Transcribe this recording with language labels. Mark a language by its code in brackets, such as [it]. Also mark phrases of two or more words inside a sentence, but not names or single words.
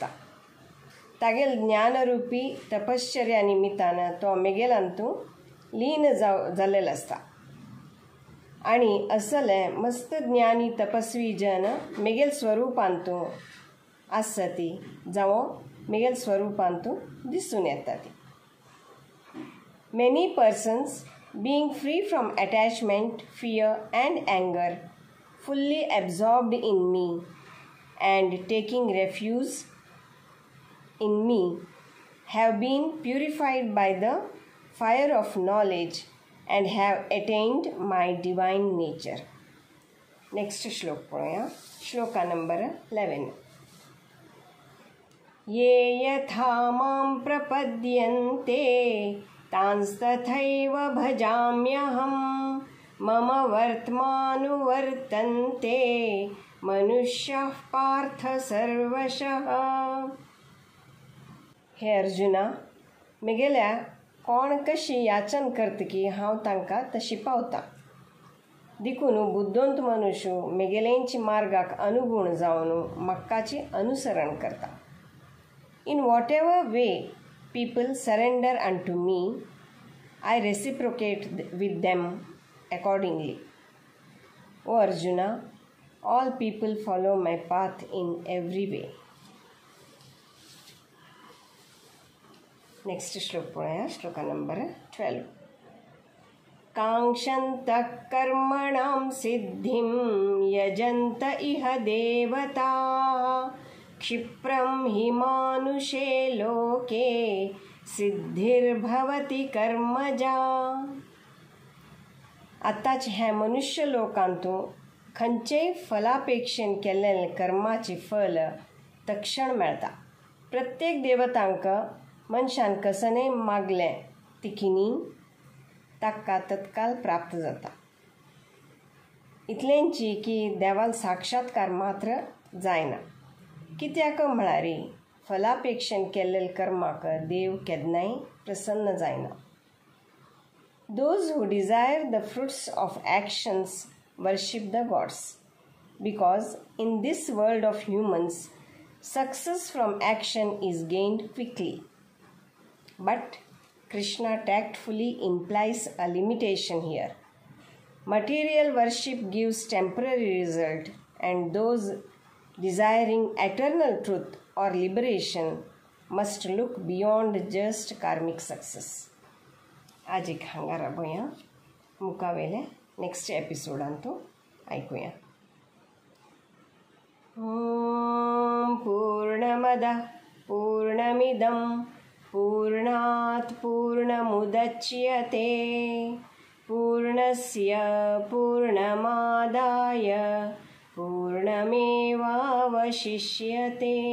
[kok] तागेल ज्ञानरूपी तपश्चर्या निमित्तान तो मेगेलांतू लीन जाल्लेलो आसता. आणि असले मस्त ज्ञानी तपस्वी जन मेगेल स्वरूपांतू आसती जावं मेगेल स्वरूपांतू दिसून येता ती. [en] Many persons, being free from attachment, fear and anger, fully absorbed in me and taking refuge in me, have been purified by the fire of knowledge and have attained my divine nature. [kok] Next श्लोक पळोवया. श्लोका नंबर 11. [sa] ये यथा मां प्रपद्यन्ते तांस्तथैव भजाम्यहं मम वर्त्मानुवर्तन्ते मनुष्यः पार्थ सर्वशः. [kok] हे अर्जुना, मेगेल्या कोण कशी याचन करतकी हांव तांकां तशी पावता. देखून बुद्धोंत मनुष्य मेगेलेंची मार्गाक अनुगुण जावन म्हाकाची अनुसरण करता. [en] in whatever way people surrender unto me, I reciprocate with them accordingly. O Arjuna, all people follow my path in every way. [kok] Next श्लोक पळोवया. श्लोका नंबर 12. [sa] कांक्षन्तः कर्मणां सिद्धिं यजन्त इह देवताः क्षिप्रं हि मानुषे लोके सिद्धिर्भवति कर्मजा. [kok] आतांच हे मनुष्य लोकांतू खंयचेय फलापेक्षेन केल्लें कर्माची फल तक्षण मेळटा. प्रत्येक देवतांक मनशान कसने मागलें तिखिनी ताका तत्काल प्राप्त जाता. इतलेंची की देवाल साक्षात्कार मात्र जायना. कित्याक म्हळ्यार फलापेक्षेन केल्लें कर्माक देव केन्नाय प्रसन्न जायना. [en] Those who desire the fruits of actions worship the gods, because in this world of humans, success from action is gained quickly. But Krishna tactfully implies a limitation here. Material worship gives temporary result, and those desiring eternal truth or liberation must look beyond just karmic success. [kok] आज एक हांगा राबोया. मुखावेले नेक्स्ट एपिसोडांतू ऐकूया. [sa] पूर्णमदः पूर्णमिदं पूर्णात् पूर्णमुदच्यते पूर्णस्य पूर्णमादाय पूर्णमेवावशिष्यते.